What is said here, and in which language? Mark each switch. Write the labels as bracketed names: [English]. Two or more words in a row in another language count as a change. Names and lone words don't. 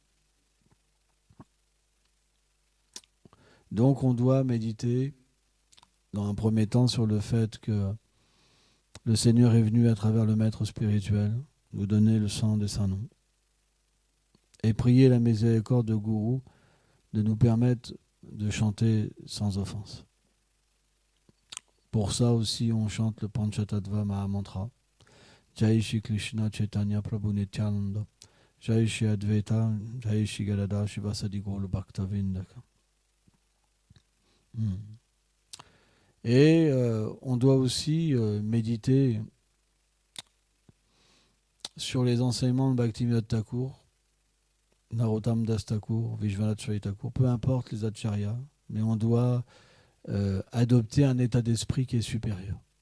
[French] Donc on doit méditer dans un premier temps sur le fait que le Seigneur est venu à travers le maître spirituel nous donner le sang des saints noms et prier la miséricorde de Gourou de nous permettre de chanter sans offense. Pour ça aussi, on chante le Panchatattva Mahamantra. [Sanskrit] Jai Shri Krishna Chaitanya Prabhu Nityananda. Jai Shri Advaita, Jai Shri Gadadhar Shivasadi Gaura Bhaktavinda. [French] Et on doit aussi méditer sur les enseignements de Bhaktivinoda Thakur, Narottam Das Thakur, Vishwanath Chaitanya Thakur, peu importe les acharyas, mais on doit adopter un état d'esprit qui est supérieur.